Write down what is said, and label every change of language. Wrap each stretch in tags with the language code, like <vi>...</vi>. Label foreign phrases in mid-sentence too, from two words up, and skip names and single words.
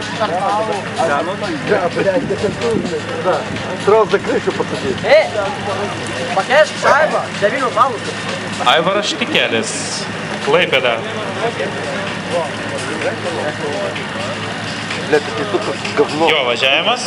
<ru>Да, блядь, да. Сразу за крышу посадить.</ru> <lt>Pakeisk šaibą, 9 balų. Aivaras Štikelis, Klaipėda.</lt> <ru>Блядь, это тут говно.</ru> <lt>Jo važiavimas.</lt>